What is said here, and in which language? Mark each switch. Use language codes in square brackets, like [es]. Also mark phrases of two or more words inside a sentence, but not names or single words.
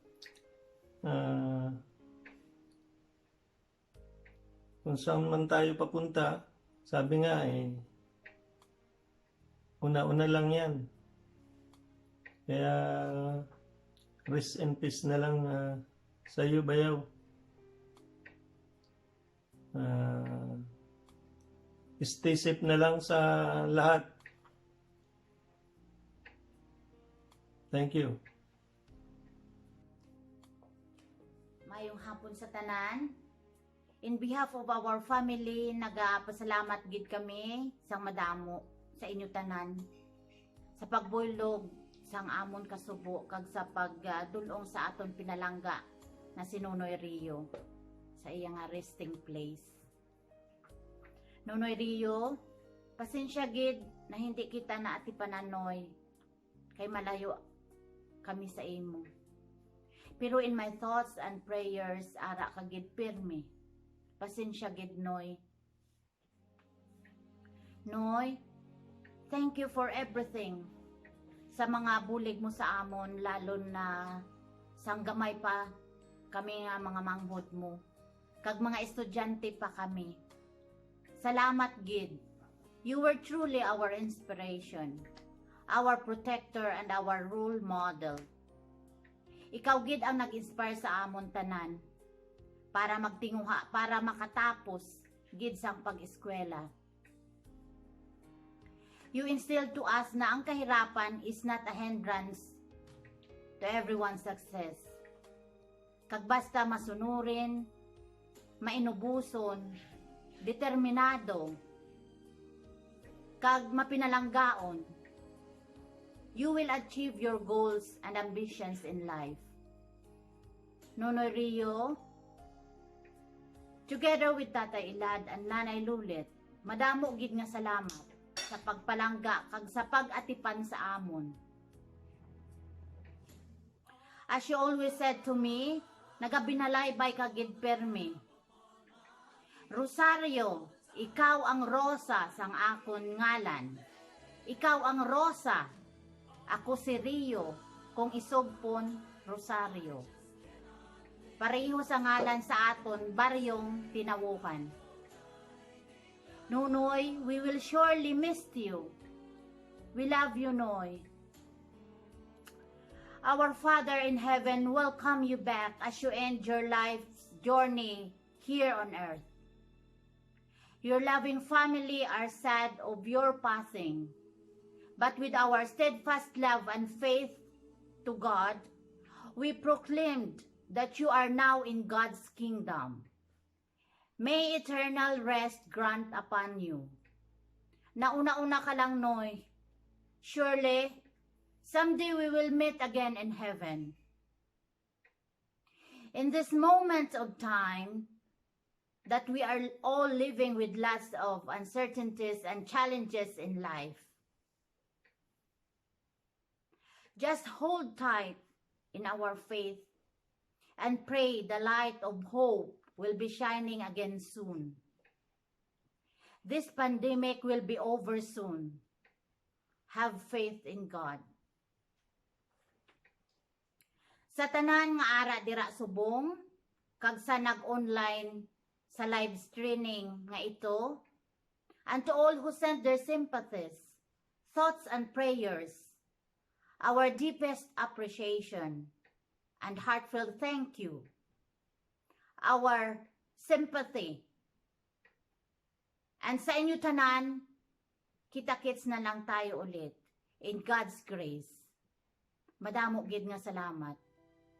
[tl] Kung saan man tayo papunta, sabi nga una-una lang yan. Kaya [en] rest in peace [tl] na lang sa iyo, Bayaw. [en] Stay safe [tl] na lang sa lahat. [en] Thank you. [hil] Mayong hapon sa tanan. [en] In behalf of our family, [hil] nagapasalamat gid kami sang madamo sa inyo tanan sa pagbuylog sang amon kasubo kag sa pagdulong sa aton pinalangga na si Nonoy Rio sa iyang resting place. Nonoy Rio, pasensya gid na hindi kita na ati pananoy kay malayo kami sa imo. [en] Pero in my thoughts and prayers, [hil] ara ka gid pirmi. Pasensya gid, Noy. Noy, [en] thank you for everything. [hil] Sa mga bulig mo sa amon, lalo na sang gamay pa kami nga mga manghod mo. Kag mga estudyante pa kami. Salamat gid. [en] You were truly our inspiration, our protector and our role model. [hil] Ikaw gid ang nag-inspire sa amon tanan para magtinguha, para makatapos gid sang pag-eskwela. [en] You instilled to us [hil] na ang kahirapan [en] is not a hindrance to everyone's success. [hil] Kag basta masunurin, mainubuson, determinado, kag mapinalanggaon, [en] you will achieve your goals and ambitions in life. [hil] Nonoy Rio, [en] together with Tatay Elad and Nanay Lulit, [hil] madamo gid nga salamat sa pagpalangga kag sa pag-atipan sa amon. [en] As you always said to me, [hil] nagabinalaybay ka gid permi. Rosario, ikaw ang rosa sang akon ngalan. Ikaw ang rosa, ako si Rio, kung isugpon Rosario. Pareho sa ngalan sa aton baryong tinawukan. Nunoy, [en] we will surely miss you. We love you, Noy. Our Father in heaven welcome you back as you end your life's journey here on earth. Your loving family are sad of your passing, but with our steadfast love and faith to God, we proclaimed that you are now in God's kingdom. May eternal rest grant upon you. [hil] Nauna-una ka lang, Noy. [en] Surely, someday we will meet again in heaven. In this moment of time that we are all living with lots of uncertainties and challenges in life, just hold tight in our faith and pray the light of hope will be shining again soon. This pandemic will be over soon. Have faith in God. [hil] Sa tanan nga ara dira subong, kag sa nag-online sa [en] live streaming [hil] nga ito, [en] and to all who sent their sympathies, thoughts and prayers, our deepest appreciation and heartfelt thank you. Our sympathy. [tl] And [hil] sa inyo tanan, [tl] kita-kits na lang tayo ulit [en] in God's grace. [hil] Madamo gid nga salamat.